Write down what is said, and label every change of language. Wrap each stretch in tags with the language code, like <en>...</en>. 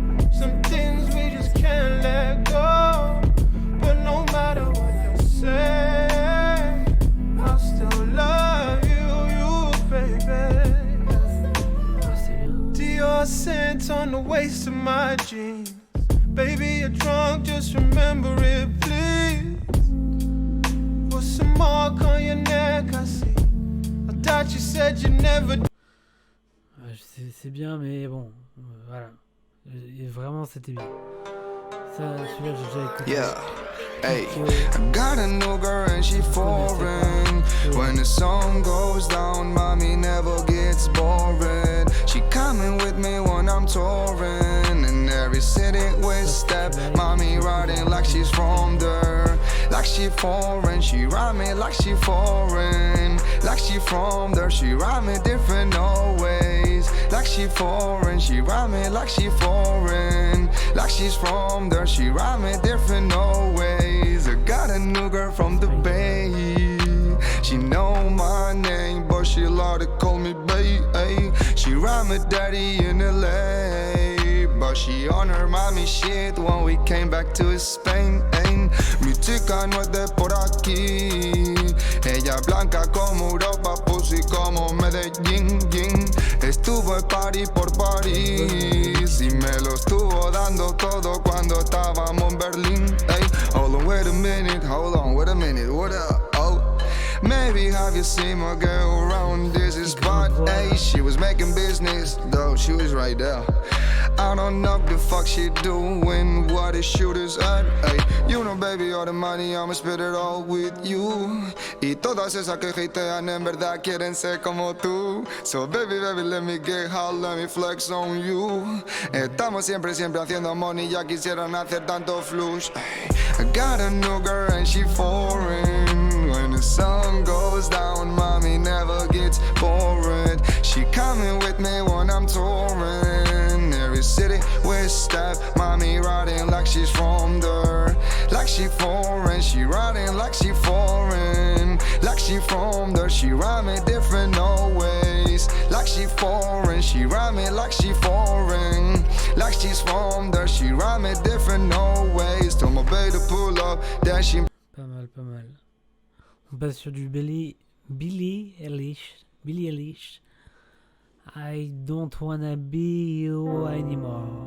<en>Some things we just can't let go. But no matter what they say, I'll still love you, baby. Dior scent on the waist of my jeans. Baby, you're drunk, just remember it, please. Put some mark on your neck, I see. I thought you said you never.</en> <fr>C'est bien, mais bon, voilà. Et vraiment, c'était bien. Ça, celui-là, j'ai déjà écouté.</fr> <en>Yeah. Hey, I got a new girl and she foreign. When the sun goes down, mommy never gets boring. She coming with me when I'm touring. In every city we step, mommy riding like she's from there. Like she foreign, she ride me like she foreign. Like she from there, she ride me different ways. Like she foreign, she ride me like she foreign. Like she's from there, she ride me different ways. I got a new girl from the Bay. She know my name, but she love to call me bae. She ride me daddy in LA, but she on her mommy shit when we came back to Spain.</en> <es>Mi chica no es de por aquí. Ella es blanca como Europa, pussy como Medellín. Estuvo en party por París y me lo estuvo dando todo cuando estábamos en Berlín.</es> <en>Hold on, wait a minute, what up? Oh, maybe have you seen my girl around this spot? She was making business, though she was right there. I don't know the fuck she doing, what the shooters at. You know baby, all the money, I'ma spit it all with you.</en> <es>Y todas esas que hatean en verdad quieren ser como tú.</es> <en>So baby, let me get hot, let me flex on you.</en> <es>Estamos siempre haciendo money, ya quisieran hacer tanto flush.</es> <en>I got a new girl and she foreign. When the sun goes down, mommy never gets bored. She coming with me when I'm touring. Every city we step, mommy riding like she's from there. Like she foreign, she riding like she foreign. Like she from there, she ride me different ways. Like she foreign, she ride me like she foreign. Like she's from there, she ride me different ways. Told my baby to pull up, then she.</en> <fr>Pas mal. On passe sur du Billie Eilish.</fr> <en>I don't wanna be you anymore.</en>